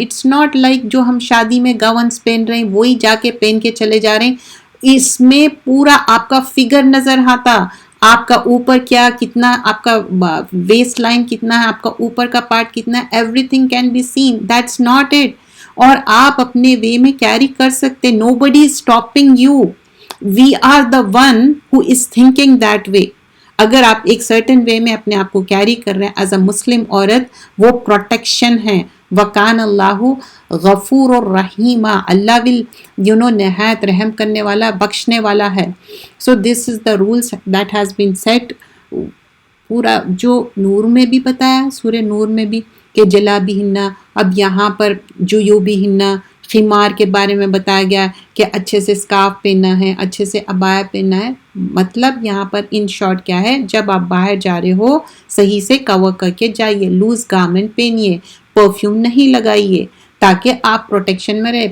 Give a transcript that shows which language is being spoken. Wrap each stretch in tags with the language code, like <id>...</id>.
<en>it's not like</en> <ur>جو ہم شادی میں گاؤنس پہن رہے ہیں وہی جا کے پہن کے چلے جا رہے ہیں. اس میں پورا آپ کا فگر نظر آتا، آپ کا اوپر کیا کتنا، آپ کا ویسٹ لائن کتنا ہے، آپ کا اوپر کا پارٹ کتنا ہے،</ur> <en>Everything can be seen. That's not it.</en> <ur>اور آپ اپنے وے میں کیری کر سکتے.</ur> <en>Nobody is stopping you. We are the one who is thinking that way.</en> <ur>اگر آپ ایک سرٹن وے میں اپنے آپ کو کیری کر رہے ہیں</ur> <en>as a Muslim</en> <ur>عورت، وہ پروٹیکشن ہے.</ur> <ar>وکان اللہ غفور الرحیم.</ar> <ur>اللہ ول نہایت رحم کرنے والا، بخشنے والا ہے.</ur> <en>So this is the rules that has been set.</en> <ur>پورا جو نور میں بھی بتایا، سورہ نور میں بھی کہ جلابی ہننا، اب یہاں پر جیوبی ہننا، خمار کے بارے میں بتایا گیا کہ اچھے سے اسکارف پہننا ہے، اچھے سے عبایا پہننا ہے. مطلب یہاں پر ان شارٹ کیا ہے، جب آپ باہر جا رہے ہو صحیح سے کور کر کے جائیے، لوز گارمنٹ پہنیے، پرفیوم نہیں لگائیے تاکہ آپ پروٹیکشن میں رہے.</ur>